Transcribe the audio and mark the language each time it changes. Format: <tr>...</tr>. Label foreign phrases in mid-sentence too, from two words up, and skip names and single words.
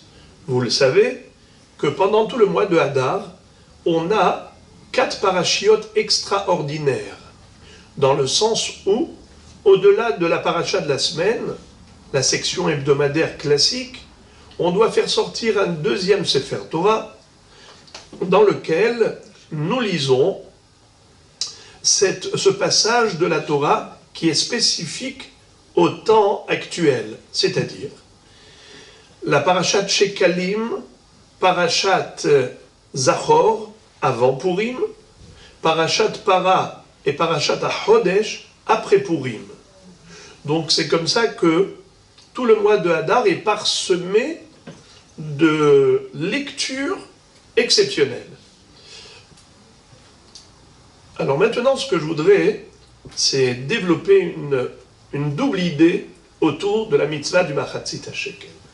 <fr>Vous le savez, que pendant tout le mois de Hadar, on a 4 parachiotes extraordinaires, dans le sens où, au-delà de la paracha de la semaine, la section hebdomadaire classique, on doit faire sortir un deuxième</fr> <he>ספר תורה,</he> <fr>dans lequel nous lisons ce passage de la Torah qui est spécifique au temps actuel, c'est-à-dire la parashat Shekalim, parashat Zachor, avant Purim, parashat Para et parashat HaChodesh, après Purim. Donc c'est comme ça que tout le mois de Hadar est parsemé de lectures exceptionnelles. Alors maintenant, ce que je voudrais, c'est développer une double idée autour de la mitzvah du</fr> <he>מחצית השקל.</he>